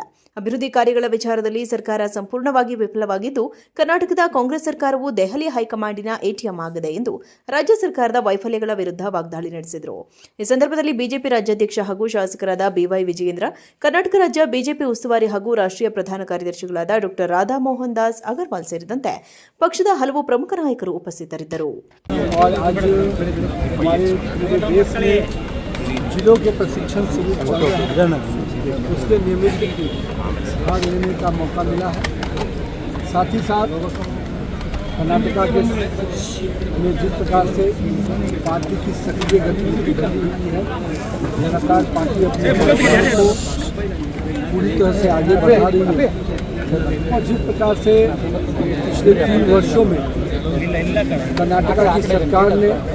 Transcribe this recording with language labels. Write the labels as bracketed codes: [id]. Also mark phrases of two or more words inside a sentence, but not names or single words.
[kn] ಅಭಿವೃದ್ಧಿ ಕಾರ್ಯಗಳ ವಿಚಾರದಲ್ಲಿ ಸರ್ಕಾರ ಸಂಪೂರ್ಣವಾಗಿ ವಿಫಲವಾಗಿದ್ದು, ಕರ್ನಾಟಕದ ಕಾಂಗ್ರೆಸ್ ಸರ್ಕಾರವು ದೆಹಲಿ ಹೈಕಮಾಂಡಿನ ಎಟಿಎಂ ಆಗಿದೆ ಎಂದು ರಾಜ್ಯ ಸರ್ಕಾರದ ವೈಫಲ್ಯಗಳ ವಿರುದ್ಧ ವಾಗ್ದಾಳಿ ನಡೆಸಿದರು. ಈ ಸಂದರ್ಭದಲ್ಲಿ ಬಿಜೆಪಿ ರಾಜ್ಯಾಧ್ಯಕ್ಷ ಹಾಗೂ ಶಾಸಕರಾದ ಬಿವೈ ವಿಜಯೇಂದ್ರ, ಕರ್ನಾಟಕ ರಾಜ್ಯ ಬಿಜೆಪಿ ಉಸ್ತುವಾರಿ ಹಾಗೂ ರಾಷ್ಟ್ರೀಯ ಪ್ರಧಾನ ಕಾರ್ಯದರ್ಶಿಗಳಾದ ಡಾ ರಾಧಾ ಮೋಹನ್ ದಾಸ್ ಅಗರ್ವಾಲ್ ಸೇರಿದಂತೆ ಪಕ್ಷದ ಹಲವು ಪ್ರಮುಖ ನಾಯಕರು ಉಪಸ್ಥಿತರಿದ್ದರು. [hi] जिलों के प्रशिक्षण शिविर उसके नियमित भाग लेने का मौका मिला है। साथ ही साथ कर्नाटका के में जिस प्रकार से पार्टी की सक्रिय गतिविधि रही है, लगातार पार्टी अपने को पूरी तरह से आगे बढ़ा रही है और जिस प्रकार से पिछले 3 वर्षों में कर्नाटका की सरकार ने